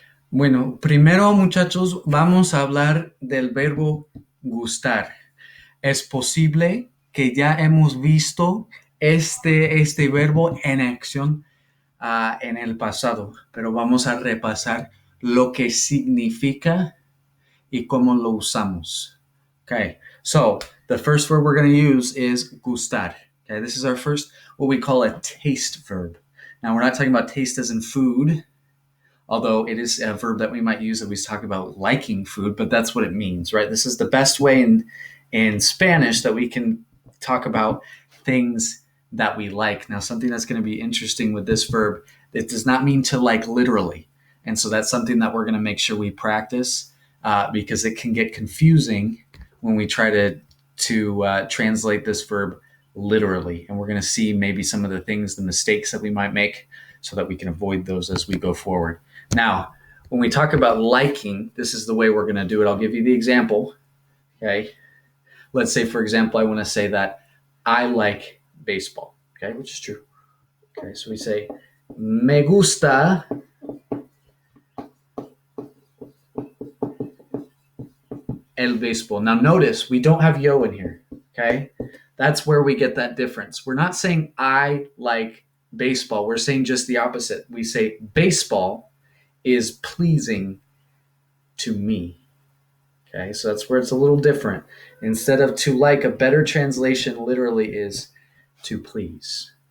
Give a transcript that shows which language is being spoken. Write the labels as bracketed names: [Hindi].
[Spanish] Bueno, primero, muchachos, vamos a hablar del verbo gustar. Es posible que ya hemos visto este verbo en acción en el pasado, pero vamos a repasar lo que significa y cómo lo usamos. [English] Okay, so the first verb we're going to use is gustar. Okay, this is our first, what we call a taste verb. Now, we're not talking about taste as in food, although it is a verb that we might use if we talk about liking food, but that's what it means, right? This is the best way in Spanish that we can talk about things that we like. Now, something that's going to be interesting with this verb, it does not mean to like literally. And so that's something that we're going to make sure we practice because it can get confusing when we try to translate this verb literally. And we're going to see maybe some of the things, the mistakes that we might make so that we can avoid those as we go forward. Now, when we talk about liking, this is the way we're going to do it. I'll give you the example. Okay. Let's say, for example, I want to say that I like baseball. Okay, which is true. Okay, so we say, [Spanish] me gusta el béisbol. [English] Now, notice we don't have yo in here. Okay, that's where we get that difference. We're not saying I like baseball. We're saying just the opposite. We say baseball is pleasing to me. Okay, so that's where it's a little different. Instead of to like, a better translation literally is to please.